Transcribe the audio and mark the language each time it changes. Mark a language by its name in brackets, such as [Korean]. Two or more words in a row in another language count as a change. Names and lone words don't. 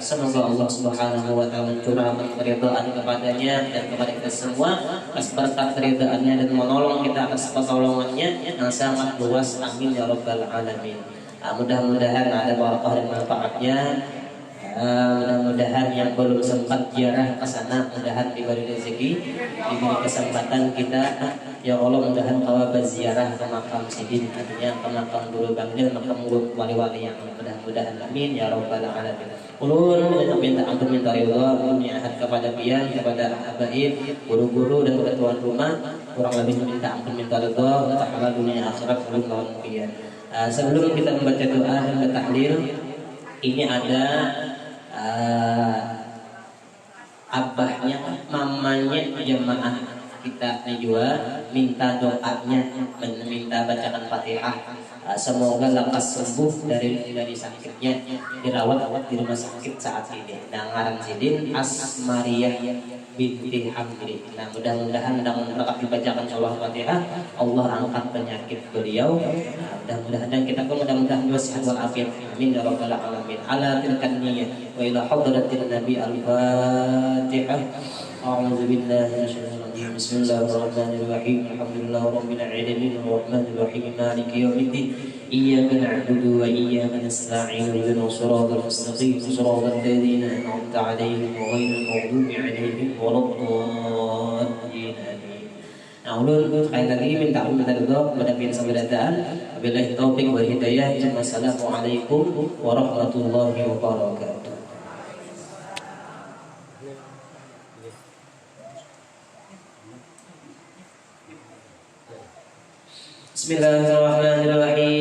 [Indonesian] Semoga [Arabic] الله سبحانه وتعالى [Indonesian] mencurahkan keridhaan kepadanya dan kepada kita semua atas berkat keridhaannya dan menolong kita atas pertolongannya yang sangat luas. [Arabic] آمين يا رب العالمين. [Indonesian] Mudah-mudahan ada barakah dan manfaatnya. Mudah-mudahan yang belum sempat ziarah ke sana mudahan diberi rezeki, diberi kesempatan kita [Arabic] يا الله, [Indonesian] mudahan kalau berziarah ke makam Sidin, artinya ke makam Guru Bangil, makam guru wali-wali yang mudah-mudahan [Arabic] آمين يا رب العالمين. [Indonesian] Ulun minta ampun minta ridha niat kepada pian, kepada habaib, guru-guru dan kepada tuan rumah, kurang lebih minta ampun minta ridha taala dunia akhirat ulun lawan pian. Sebelum kita membaca doa dan tahlil, ini ada abahnya, mamanya jemaah kita juga minta doanya, minta bacakan Fatihah. Semoga lekas sembuh dari sakitnya, dirawat di rumah sakit saat ini. [Banjar] Nah, ngaran Sidin Asmariyah binti Hamdi. [Indonesian] Nah, mudah-mudahan dengan berkat dibacakan surah Fatihah Allah angkat penyakit beliau. Mudah-mudahan dan kita pun mudah-mudahan juga sehat walafiat. [Arabic] آمين يا رب العالمين. على تلك النية وإلى حضرة النبي الفاتحة. أعوذ بالله من الشيطان الرجيم بسم الله الرحمن الرحيم. الحمد لله رب العالمين الرحمن الرحيم مالك يوم الدين. إياك نعبد وإياك نستعين اهدنا الصراط المستقيم. صراط الذين أنعمت عليهم غير المغضوب عليهم ولا الضالين. [Indonesian] Nah, ulun sekali lagi minta ridha kepada pihak sabarataan. [Arabic] وبالله التوفيق والهداية. والسلام عليكم ورحمة الله وبركاته. بسم الله الرحمن الرحيم.